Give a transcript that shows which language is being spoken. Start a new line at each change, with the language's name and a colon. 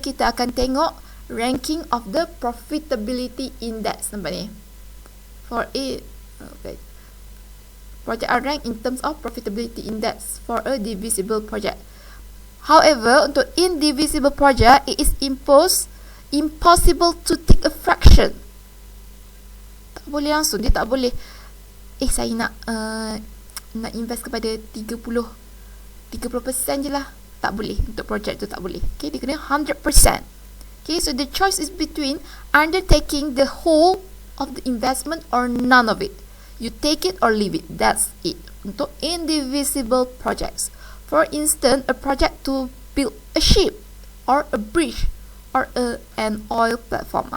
Malay: Kita akan tengok
English: ranking of the profitability index.
Malay: Nampak ni?
English: For it, okay, project are ranked in terms of profitability index for a divisible project. However, untuk indivisible project, it is imposed impossible to take a fraction.
Malay: Tak boleh langsung, dia tak boleh saya nak invest kepada 30% je lah. Tak boleh, untuk projek tu tak boleh. Okay, dia kena 100%.
English: Okay, so the choice is between undertaking the whole of the investment or none of it. You take it or leave it. That's it. Untuk indivisible projects. For instance, a project to build a ship or a bridge or an oil platform.